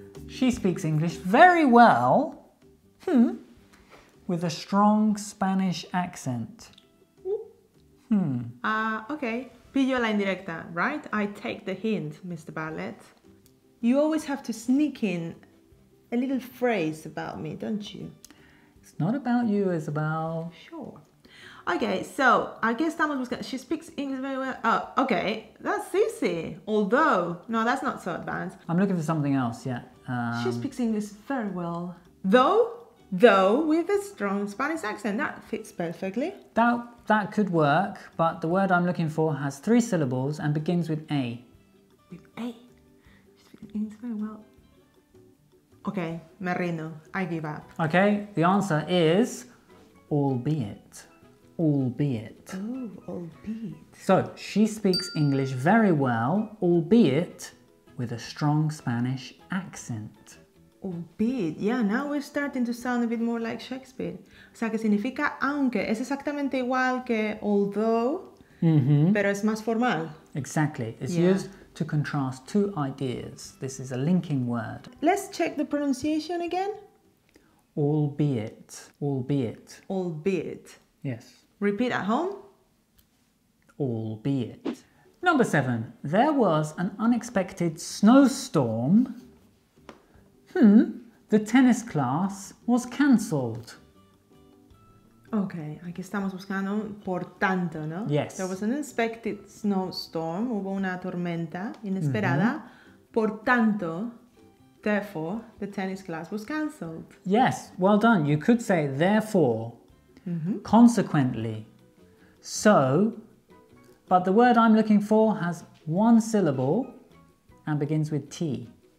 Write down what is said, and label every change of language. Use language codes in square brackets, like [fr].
[en] She speaks English very well, with a strong Spanish accent. Okay. [es] Pillo la indirecta, [en] right? I take the hint, Mr. Bartlett. You always have to sneak in a little phrase about me, don't you? It's not about you, Isabel. Sure. [es] Okay, so aquí estamos buscando. [en] She speaks English very well. Oh, okay, that's easy. Although, no, that's not so advanced. I'm looking for something else, yeah. She speaks English very well. Though with a strong Spanish accent, that fits perfectly. That could work, but the word I'm looking for has 3 syllables and begins with A. With A. She speaks English very well. Okay, [es] me rindo. [en] I give up. Okay, the answer is albeit. Albeit. Oh, albeit. So, she speaks English very well, albeit with a strong Spanish accent. Albeit, yeah, now we're starting to sound a bit more like Shakespeare. [es] O sea, que significa aunque. Es exactamente igual que although, pero es más formal. [en] Exactly. It's used to contrast 2 ideas. This is a linking word. Let's check the pronunciation again. Albeit. Albeit. Albeit. Yes. Repeat at home. Albeit. Number 7. There was an unexpected snowstorm. The tennis class was cancelled. [es] Okay, aquí estamos buscando por tanto, ¿no? [en] Yes. There was an unexpected snowstorm. [es] Hubo una tormenta inesperada. Por tanto, [en] therefore, the tennis class was cancelled. Yes, well done. You could say therefore, consequently, so, but the word I'm looking for has 1 syllable and begins with T.